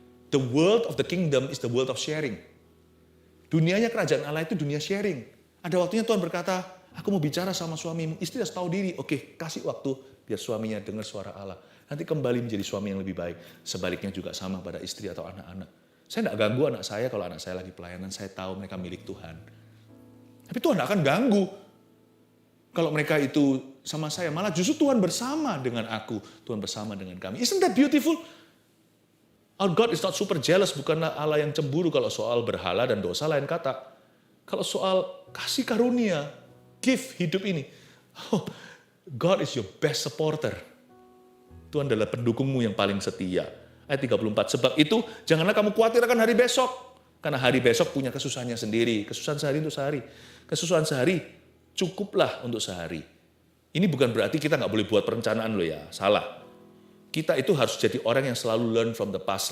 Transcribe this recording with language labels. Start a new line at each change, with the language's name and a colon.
English: The world of the kingdom is the world of sharing.
Indonesian: Dunianya kerajaan Allah itu dunia sharing. Ada waktunya Tuhan berkata, aku mau bicara sama suamimu. Istri harus tahu diri. Oke, kasih waktu biar suaminya dengar suara Allah. Nanti kembali menjadi suami yang lebih baik. Sebaliknya juga sama pada istri atau anak-anak. Saya tidak ganggu anak saya kalau anak saya lagi pelayanan. Saya tahu mereka milik Tuhan. Tapi Tuhan tidak akan ganggu kalau mereka itu sama saya. Malah justru Tuhan bersama dengan aku. Tuhan bersama dengan kami.
English: Isn't that beautiful? Our God is not super jealous.
Indonesian: Bukanlah Allah yang cemburu kalau soal berhala dan dosa lain kata. Kalau soal kasih karunia, gift hidup ini.
English: Oh, God is your best supporter.
Indonesian: Tuhan adalah pendukungmu yang paling setia. Ayat 34, sebab itu janganlah kamu khawatir akan hari besok. Karena hari besok punya kesusahannya sendiri. Kesusahan sehari untuk sehari. Kesusahan sehari cukuplah untuk sehari. Ini bukan berarti kita nggak boleh buat perencanaan loh ya. Salah. Kita itu harus jadi orang yang selalu
English: learn from the past.